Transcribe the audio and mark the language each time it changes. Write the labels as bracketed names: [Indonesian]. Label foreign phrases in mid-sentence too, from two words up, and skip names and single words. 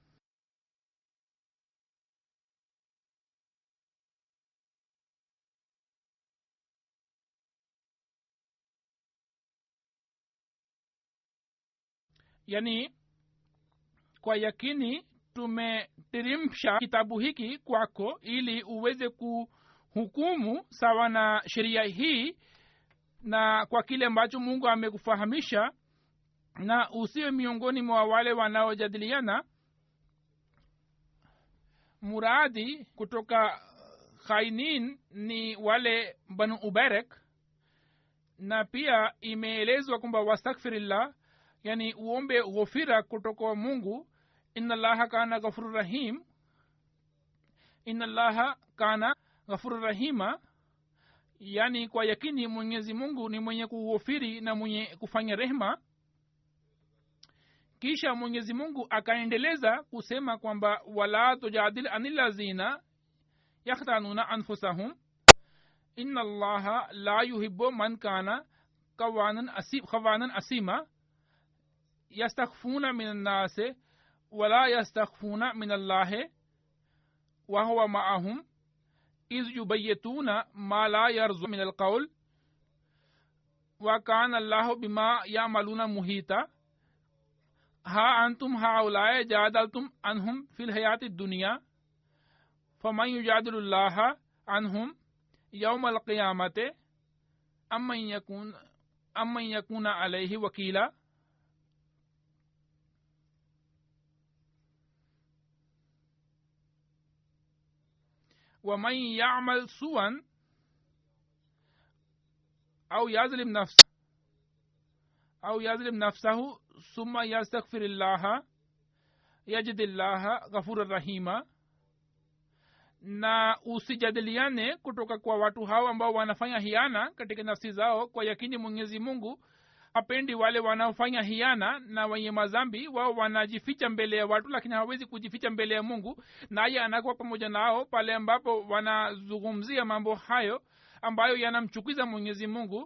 [Swahili] Yani kwa yakini tumeteremsha kitabu hiki kwako ili uweze kuhukumu sawa na sheria hii na kwa kile ambacho Mungu amekufahamisha, na usiwe miongoni mwa wale wanaojadiliana. Muradi kutoka Khainin ni wale Banu Ubarak, na pia imeelezwa kwamba wastaghfirillah, yani uombe ghufira kutoka Mungu. [Arabic] إن الله كان غفورا رحيم، إن الله كان غفورا رحيما. [Swahili] Yani kwa yakini Mwenyezi Mungu ni mwenye kughufiri na mwenye kufanya rehema. Kisha Mwenyezi Mungu akaendeleza kusema kwamba [Arabic] ولا تجادل عن الذين يختانون أنفسهم إن الله لا يحب من كان خوانا أثيما يستخفون من الناس ولا يستخفون من الله وهو معهم إذ يبيتون ما لا يرضى من القول وكان الله بما يعملون محيطا. ها أنتم هؤلاء جادلتم عنهم في الحياة الدنيا فمن يجادل الله عنهم يوم القيامة أمن يكون عليه وكيلا. ومن يعمل سوءا أو يظلم نفسه ثم يستغفر الله يجد الله غفورا رحيما. [Swahili] Na usijadiliane kutoka kwa watu hao ambao wanafanya hiana katika nafsi zao. Kwa yakini Mwenyezi Mungu hapendi wale wanaofanya hiana na wenye madhambi. Wao wanajificha mbele ya watu, lakini hawawezi kujificha mbele ya Mungu, naye anakuwa pamoja nao pale ambapo wanazungumzia mambo hayo ambayo yanamchukiza Mwenyezi Mungu.